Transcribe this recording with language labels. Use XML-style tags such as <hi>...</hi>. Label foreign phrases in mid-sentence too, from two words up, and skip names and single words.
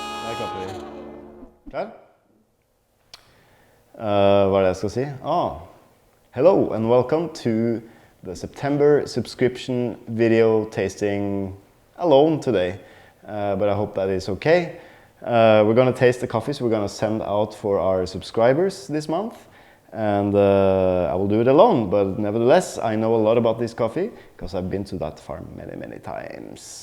<no>Hei, Kappi. Klar? Hva er det jeg skal si?</no> <en>Hello and welcome to the September subscription video tasting alone today. But I hope that is okay. We're going to taste the coffees we're going to send out for our subscribers this month. And I will do it alone, but nevertheless, I know a lot about this coffee because I've been to that farm many times.</en>